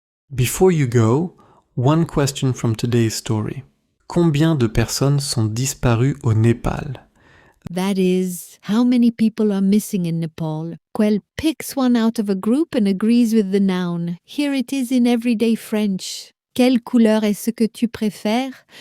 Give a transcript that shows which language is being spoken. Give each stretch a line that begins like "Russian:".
English: Before you go, one question from today's story.
French: Combien de personnes sont disparues au Népal?
English: That is, how many people are missing in Nepal? Quel picks one out of a group and agrees with the noun. Here it is in everyday French.
French: Quelle couleur est-ce que tu préfères?